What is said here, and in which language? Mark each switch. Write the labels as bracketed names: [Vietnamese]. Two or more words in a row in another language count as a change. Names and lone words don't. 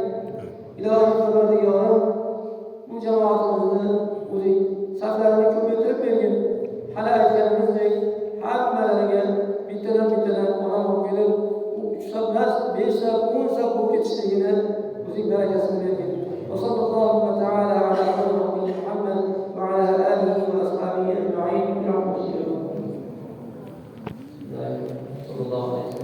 [Uzbek] Ilohiy Parvardigor, bu jamoatimizni o'zing saflarini ko'paytirib bergin. Hali aytganimizdek, hammalariga bittadan ona bo'lib kelib, 3 saflas, 5 saf, 10 saf bo'lib ketishligini o'zing barakasini bergin. [Arabic] وصلى الله تعالى على سيدنا محمد وعلى آله وأصحابه أجمعين. Sallallahu